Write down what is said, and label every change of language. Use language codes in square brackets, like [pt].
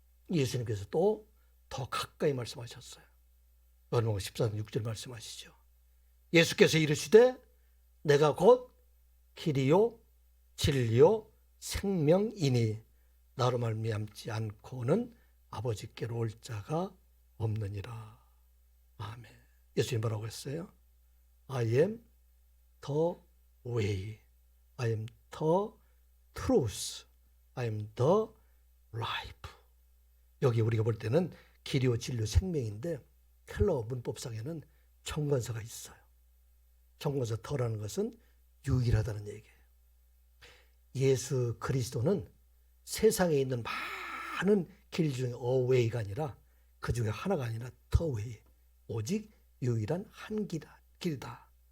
[ko] 예수님께서 또 더 가까이 말씀하셨어요. 요한복음 14장 6절 말씀하시죠. 예수께서 이르시되 내가 곧 길이요 진리요 생명이니 나로 말미암지 않고는 아버지께로 올 자가 없느니라. 아멘. 예수님 뭐라고 했어요? [en] I am the way, I am the truth, I am the life. [ko] 여기 우리가 볼 때는 길이요 진리요 생명인데 헬라어 문법상에는 정관사가 있어요. 정관사 더라는 것은 유일하다는 얘기예요. 예수 그리스도는 세상에 있는 많은 길 중에 a way가 아니라, 그 중에 하나가 아니라 the way, 오직 유일한 한 길이다.